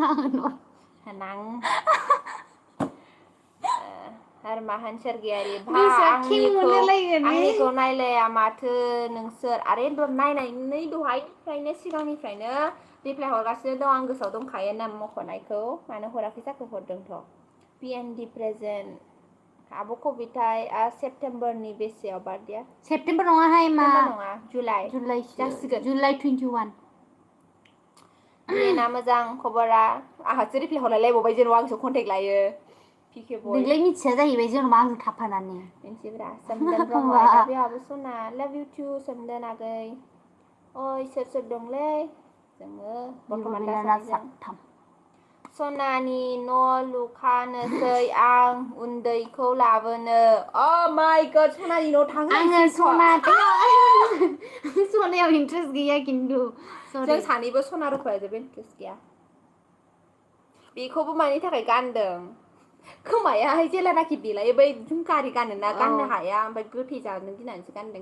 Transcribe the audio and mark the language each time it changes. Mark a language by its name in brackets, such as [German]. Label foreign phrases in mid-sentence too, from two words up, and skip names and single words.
[Bodo] होनां माहोन सोरगियारि आंनिखौ नायलाया माथो नोंसोर आरे नायनानै दहायनिफ्रायनो सिगांनिफ्रायनो रिप्लाइ हरगासिनो दं आं गोसोआव दंखायो नाम मख'नायखौ मानो हराखै जाखो हरदोंथ' PND प्रेजेन्ट आब' कबिताया सेप्तेम्बरनि बेसेयाव बार्थडेया सेप्तेम्बर नङाहाय मा नङा जुलाइ जासिगोन जुलाइ 21 बेना मोजां खबरा आंहासो रिप्लाइ हरलायलायबावबाय जेनेबा आंसो कन्टेक्ट लायो नोंलाय मिथिया जाहैबाय जेनेबा आंजों थाफानानै मिथिब्रा सोमदोन ब्रह्म [English] I love you [Bodo] आब' सना [English] love you too [Bodo] सोमदोन आगै ओइ सोर दंलै जोङो बर्थमान दा सानैजों सनानि न' लुखानोसै आं उन्दैखौ लाबोनो [English] oh my god [Bodo] सनानि न' थांनो सनायाव इन्ट्रेस्ट गैया खिन्थु जों सानैबो सना रुफायाव जेबो इन्ट्रेस्ट गैया बेखौबो मानि थाखाय गानदों खोमायाहाय जेलानाखि देलायो बै झुमखारि गानोना गाननो हाया ओमफ्राय गोथै जानो गिनानैसो गानदों